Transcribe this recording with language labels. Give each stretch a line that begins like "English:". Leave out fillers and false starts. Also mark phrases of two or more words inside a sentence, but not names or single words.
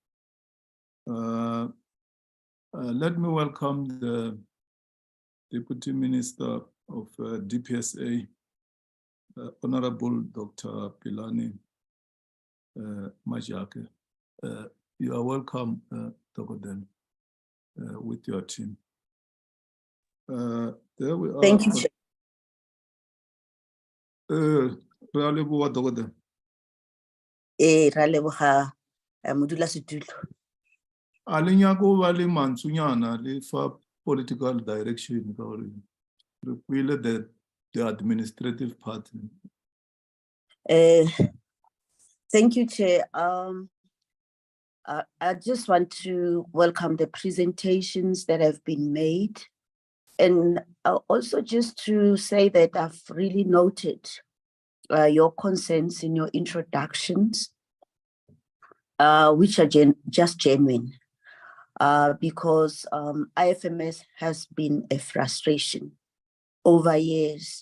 English: Let me welcome the Deputy Minister of DPSA, Honorable Dr. Pilani Majake. You are welcome, Togoden, with your team. There we are. Thank you, Chair.
Southern Sotho: Re a leboha, Togoden.
Northern Sotho: Ra leboga, modulasetulo.
Southern Sotho: A le nyaka ho ba le mantswenyana le fa
English: political direction
Southern Sotho: ka hore re buile
English: the administrative part. Thank you, Chair. I just want to welcome the presentations that have been made. And also just to say that I've really noted your concerns in your introductions, which are just genuine, because IFMS has been a frustration over years.